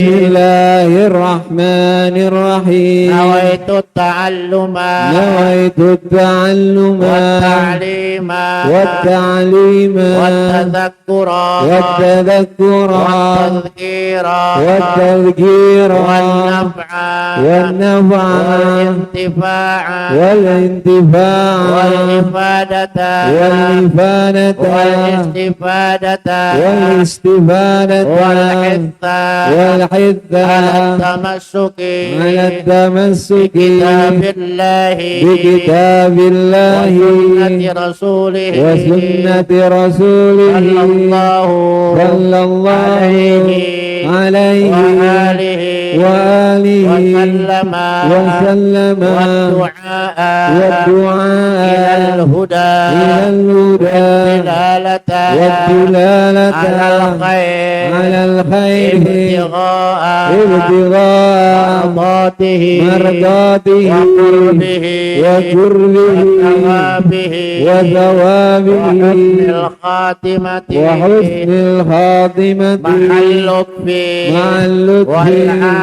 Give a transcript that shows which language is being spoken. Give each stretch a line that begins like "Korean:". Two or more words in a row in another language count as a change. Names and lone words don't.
Arabic: Bismillahirrahmanirrahim. نويت التعلم wat-ta'lima wat-ta'lima wat-ta'lima wat-tadhakkura wat-tadhkira wan-naf'a wal-intifa'a والإفادة والاستفادة والحث التمسك بكتاب الله وسنة رسوله صلى الله عليه وآله وسلم والدعاء إلى الهدى والدلالة على الخير ابتغاء مرضاته وقربه وثوابه وحسن الخاتمة مع اللطف